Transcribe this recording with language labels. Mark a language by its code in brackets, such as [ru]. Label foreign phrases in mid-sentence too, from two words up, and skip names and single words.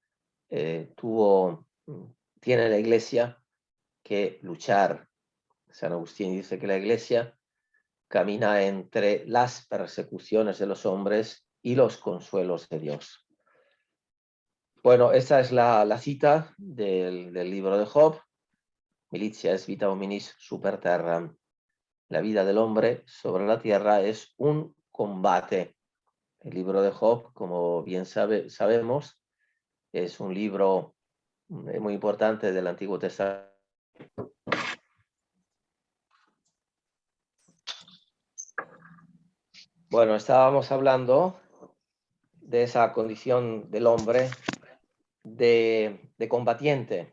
[es] Tiene la Iglesia que luchar. San Agustín dice que la Iglesia camina entre las persecuciones de los hombres y los consuelos de Dios. Bueno, esa es la cita del libro de Job. [la] Militia es vita hominis super terram. [es] La vida del hombre sobre la tierra es un combate. El libro de Job, como bien sabemos, es un libro muy importante del Antiguo Testamento. Bueno, estábamos hablando de esa condición del hombre de combatiente.